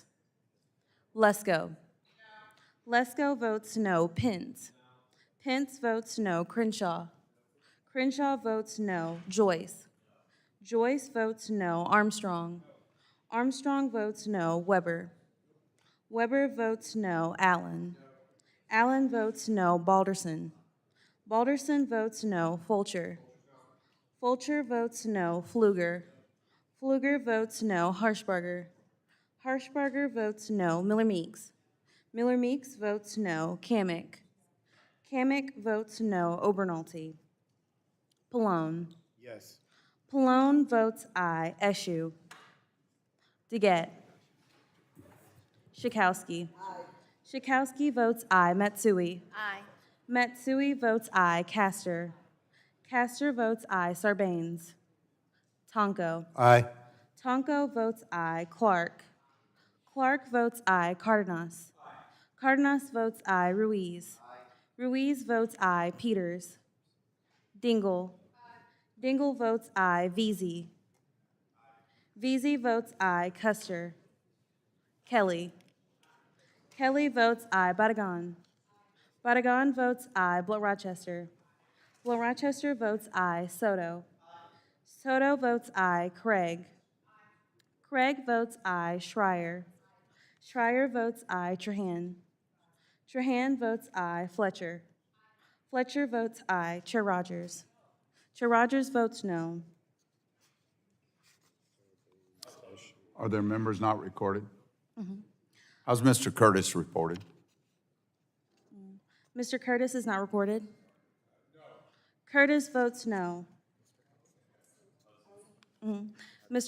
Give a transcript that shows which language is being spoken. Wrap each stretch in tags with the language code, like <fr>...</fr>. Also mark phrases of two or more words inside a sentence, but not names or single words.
<en>Lesko. Lesko votes no. Pence. Pence votes no. Crenshaw. Crenshaw votes no. Joyce. Joyce votes no. Armstrong. Armstrong votes no. Weber. Weber votes no. Allen. Allen votes no. Balderson. Balderson votes no. Fulcher. Fulcher votes no. Pfluger. Pfluger votes no. Harshbarger. Harshbarger votes no. Miller Meeks. Miller Meeks votes no. Kamick. Kamick votes no. Obernolte. Pallone. Yes. Pallone votes aye. Eshoo. DeGette. Schakowsky. Schakowsky votes aye. Matsui. Aye. Matsui votes aye. Castor. Castor votes aye. Sarbanes. Tonko. Aye. Tonko votes aye. Clark. Clark votes aye. Cardenas. Cardenas votes aye. Ruiz. Ruiz votes aye. Peters. Dingell. Dingell votes aye. Veazey. Veazey votes aye. Custer. Kelly. Kelly votes aye. Badagon. Badagon votes aye. Blow Rochester. Blow Rochester votes aye. Soto. Soto votes aye. Craig. Craig votes aye. Schreier. Schreier votes aye. Trahan. Trahan votes aye. Fletcher. Fletcher votes aye. Chair Rogers. Chair Rogers votes no. Are there members not recorded? How's Mr. Curtis reported? Mr. Curtis is not recorded. No. Curtis votes no. Mr.</en>